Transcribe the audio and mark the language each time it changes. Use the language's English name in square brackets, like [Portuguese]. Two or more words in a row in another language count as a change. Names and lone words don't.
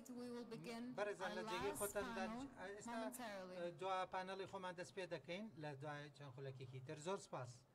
[English] We will begin our [Central Kurdish] بەڕێزان لە جێگەی [English] last [Central Kurdish] خۆتان [English] panel momentarily. [Central Kurdish] دوا پانەڵی خۆمان دەست پێ دەکەین لە دوای چەند خولەکێکی تر زۆر سپاس.